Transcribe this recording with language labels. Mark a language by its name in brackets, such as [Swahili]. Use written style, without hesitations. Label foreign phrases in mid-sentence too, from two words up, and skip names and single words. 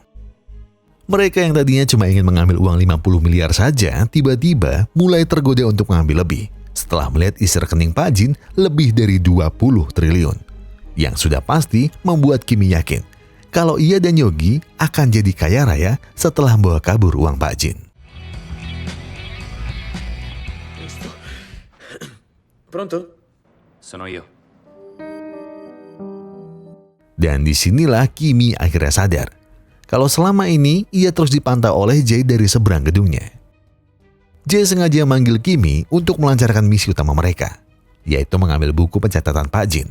[Indonesian] Mereka yang tadinya cuma ingin mengambil uang 50 miliar saja, tiba-tiba mulai tergoda untuk mengambil lebih setelah melihat isi rekening Pak Jin lebih dari 20 triliun. Yang sudah pasti membuat Kimmy yakin kalau ia dan Yogi akan jadi kaya raya setelah membawa kabur uang Pak Jin. [Italian] Pronto? Sono io. [Indonesian] Dan disinilah Kimi akhirnya sadar kalau selama ini ia terus dipantau oleh Jay dari seberang gedungnya. Jay sengaja manggil Kimi untuk melancarkan misi utama mereka, yaitu mengambil buku pencatatan Pak Jin.